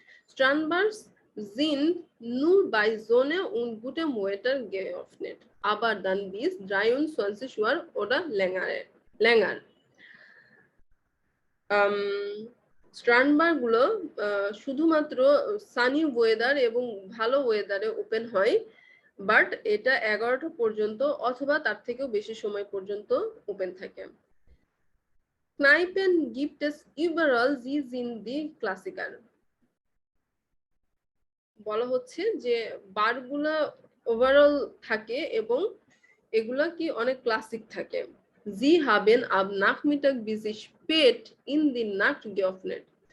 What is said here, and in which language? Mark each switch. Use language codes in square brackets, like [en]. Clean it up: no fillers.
[de] Strandbars sind nur bei Sonne und gutem Wetter geöffnet, aber dann bis 23 Uhr oder länger. [bn] স্ট্রান্ডবার গুলো শুধুমাত্র Sunny weather এবং ভালো ওয়েদারে open হয়, বাট এটা 11টা পর্যন্ত অথবা তার থেকেও বেশি সময় পর্যন্ত ওপেন থাকে। [de] Kneipen gibt es überall, sie sind die Klassiker. [bn] বলা হচ্ছে যে বারগুলা ওভারঅল থাকে এবং এগুলা কি অনেক ক্লাসিক থাকে। [de] Sie haben ab Nachmittag bis spät in die Nacht geöffnet.